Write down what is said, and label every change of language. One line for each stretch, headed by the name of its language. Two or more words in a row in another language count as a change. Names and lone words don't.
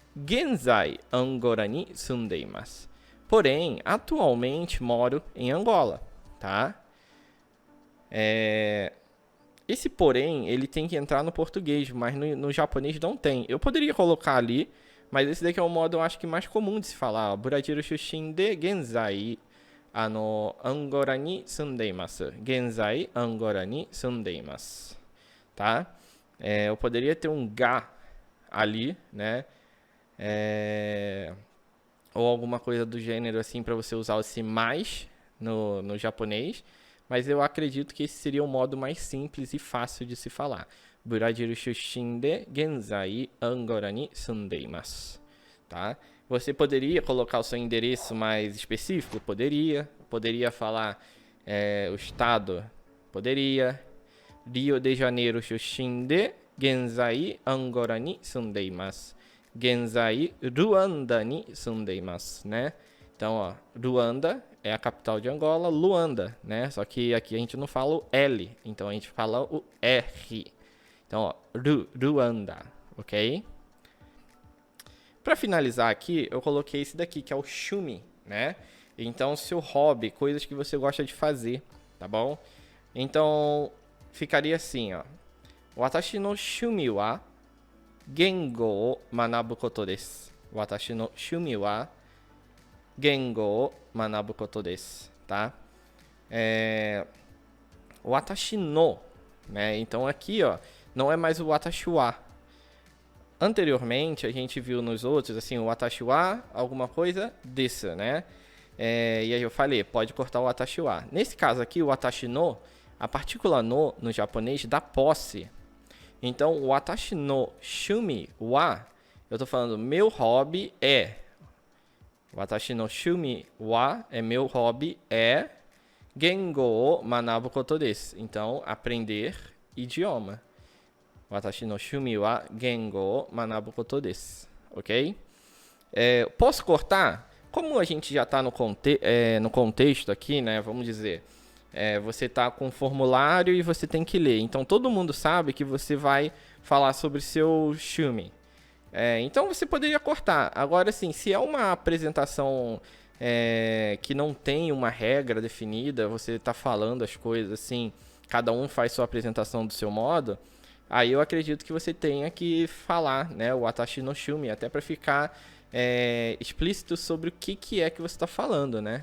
Japanese: 現在アンゴラに住んでいます.
Portuguese: Porém, atualmente moro em Angola, tá? Esse porém, ele tem que entrar no português, mas no japonês não tem. Eu poderia colocar ali, mas esse daqui é o modo, eu acho que mais comum de se falar.
Japanese: ブラジル出身で現在アンゴラに住んでいます. 現在アンゴラに住んでいます.
Portuguese: Tá? Eu poderia ter um ga ali, né? Ou alguma coisa do gênero assim para você usar esse mais no japonês. Mas eu acredito que esse seria o modo mais simples e fácil de se falar.
Japanese: ブラジル出身で現在アンゴラに住んでいます.
Portuguese: Tá? Você poderia colocar o seu endereço mais específico? Poderia. Poderia falar o estado?
Japanese: Poderia. リオデジャネイロ出身で現在アンゴラに住んでいます. 現在ルアンダに住んでいます,
Portuguese: né? Então, ó, Ruanda é a capital de Angola, Luanda, né? Só que aqui a gente não fala o L, então a gente fala o R. Então, ó, Ruanda, ok? Para finalizar aqui, eu coloquei esse daqui, que é o Shumi, né? Então, seu hobby, coisas que você gosta de fazer, tá bom? Então, ficaria assim, ó.
Japanese: 私の趣味は言語を学ぶことです. 私の趣味は言語を学ぶことです, tá? 私の, né?
Portuguese: Então aqui, ó, não é mais o
Japanese: 私は.
Portuguese: Anteriormente, a gente viu nos outros, assim, o
Japanese: 私は,
Portuguese: alguma coisa desu, né? E aí eu falei, pode cortar o
Japanese: 私は.
Portuguese: Nesse caso aqui, o
Japanese: 私の,
Portuguese: a partícula no japonês dá posse. Então, o
Japanese: 私の趣味は,
Portuguese: eu tô falando, meu hobby é.
Japanese: 私の趣味は
Portuguese: é meu hobby é
Japanese: 言語を学ぶことです.
Portuguese: Então, aprender idioma.
Japanese: 私の趣味は言語を学ぶことです.
Portuguese: Ok? Posso cortar? Como a gente já está no contexto aqui, né? Vamos dizer, você está com um formulário e você tem que ler. Então, todo mundo sabe que você vai falar sobre seu shumi. Então, você poderia cortar. Agora, sim, se é uma apresentação que não tem uma regra definida, você está falando as coisas assim, cada um faz sua apresentação do seu modo, aí eu acredito que você tenha que falar, né, o
Japanese: 私の趣味,
Portuguese: até para ficar explícito sobre o que é que você está falando, né?